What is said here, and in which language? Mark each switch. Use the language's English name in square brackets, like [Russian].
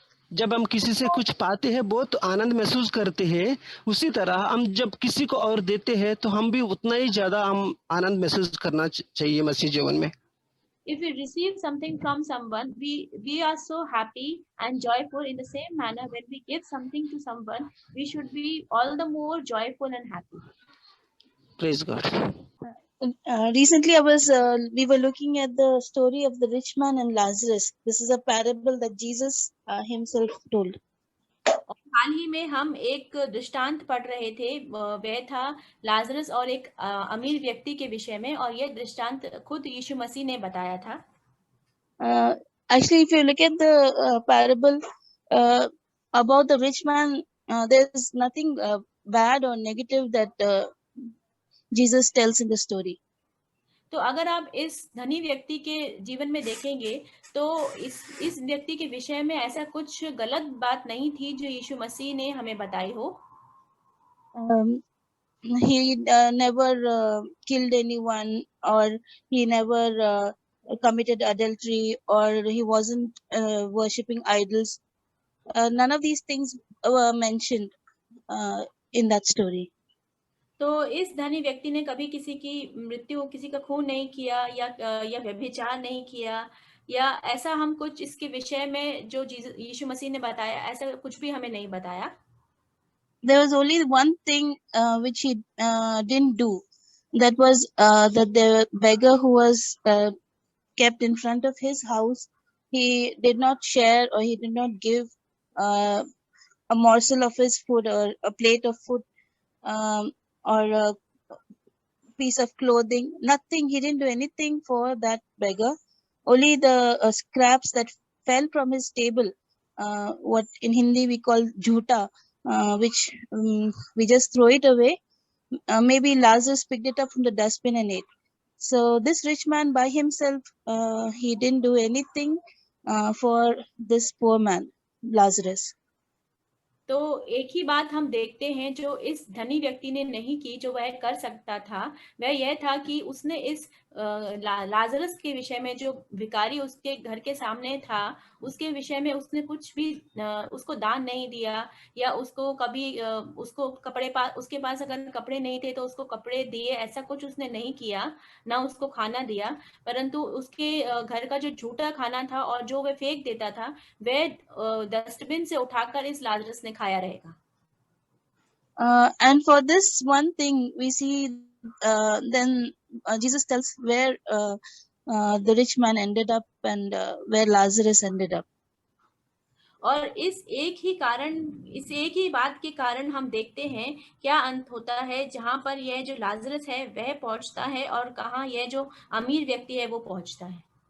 [Hindi] जब हम किसी से कुछ पाते हैं बहुत आनंद महसूस करते हैं, उसी तरह हम जब किसी को और देते हैं तो हम भी उतना ही ज्यादा हम आनंद महसूस करना चाहिए मसीह जीवन में। [English] If we receive something from someone, we are so happy and joyful. In the same manner, when we give something to someone, we should be all the more joyful and happy. Praise God. Recently, we were looking at the story of the rich man and Lazarus. This is a parable that Jesus himself told. [Hindi] हाल ही में हम एक दृष्टांत पढ़ रहे थे, वह था Lazarus और एक अमीर व्यक्ति के विषय में, और यह दृष्टांत खुद यीशु मसीह ने बताया था। [English] Actually, if you look at the parable about the rich man, there is nothing bad or negative that Jesus tells in the story. [Hindi] तो अगर आप इस धनी व्यक्ति के जीवन में देखेंगे तो इस व्यक्ति के विषय में ऐसा कुछ गलत बात नहीं थी जो यीशु मसीह ने हमें बताई हो। [English] He never killed anyone, or he never committed adultery, or he wasn't worshipping idols. None of these things were mentioned in that story. [Hindi] तो इस धनी व्यक्ति ने कभी किसी की मृत्यु, किसी का खून नहीं किया, या व्यभिचार नहीं किया, या ऐसा हम कुछ इसके विषय में जो यीशु मसीह ने बताया ऐसा कुछ भी हमें नहीं बताया। [English] There was only one thing which he didn't do. That was that the beggar who was kept in front of his house, he did not share or he did not give uh, a morsel of his food or a plate of food, or a piece of clothing, nothing. He didn't do anything for that beggar. Only the scraps that fell from his table, what in Hindi we call jhuta, which we just throw it away. Maybe Lazarus picked it up from the dustbin and ate. So this rich man by himself, he didn't do anything for this poor man, Lazarus. [Hindi] तो एक ही बात हम देखते हैं जो इस धनी व्यक्ति ने नहीं की, जो वह कर सकता था, वह यह था कि उसने इस लाजरस के विषय में, जो भिखारी उसके घर के सामने था, उसके विषय में उसने कुछ भी उसको दान नहीं दिया, या उसको कभी उसको उसके पास अगर कपड़े नहीं थे तो उसको कपड़े दिए, ऐसा कुछ उसने नहीं किया, ना उसको खाना दिया, परंतु उसके घर का जो झूठा खाना था और जो वह फेंक देता था, वह डस्टबिन से उठाकर इस लाजरस ने खाया रहेगा। [English] And for this one thing, we see then Jesus tells where the rich man ended up and where Lazarus ended up. [Hindi] और इस एक ही बात के कारण हम देखते हैं क्या अंत होता है, जहां पर यह जो लाजरस है वह पहुंचता है और कहां यह जो अमीर व्यक्ति है वो पहुंचता है।